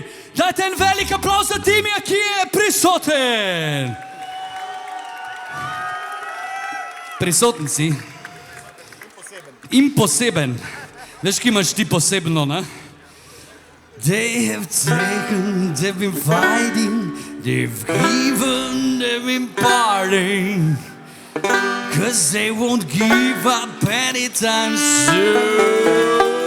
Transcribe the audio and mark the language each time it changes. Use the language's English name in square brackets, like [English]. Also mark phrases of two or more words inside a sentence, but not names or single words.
[Slovenian] Dajte en velik aplauz za Timija, ki je prisoten. Prisoten si. In poseben. Veš, ki imaš ti posebno, ne? [English] They have taken, they've been fighting, they've given, they've been parting, 'cause they won't give up anytime soon.